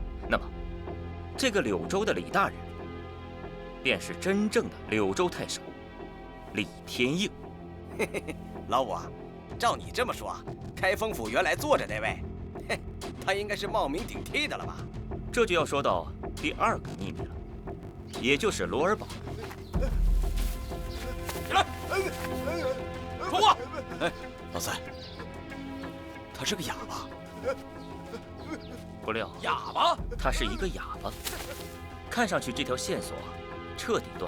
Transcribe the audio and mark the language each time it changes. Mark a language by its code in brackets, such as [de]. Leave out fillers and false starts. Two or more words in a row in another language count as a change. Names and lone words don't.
[zh] 那麼，這個柳州的李大人，便是真正的柳州太守李天應。嘿嘿嘿，老五啊，照你這麼說，開封府原來坐着那位，嘿，他應該是冒名頂替的了吧？這就要說到第二個秘密了，也就是羅爾堡。起來，說話。哎，老三，他是個啞巴。不料，啞巴？他是一個啞巴。看上去這條線索徹底斷了。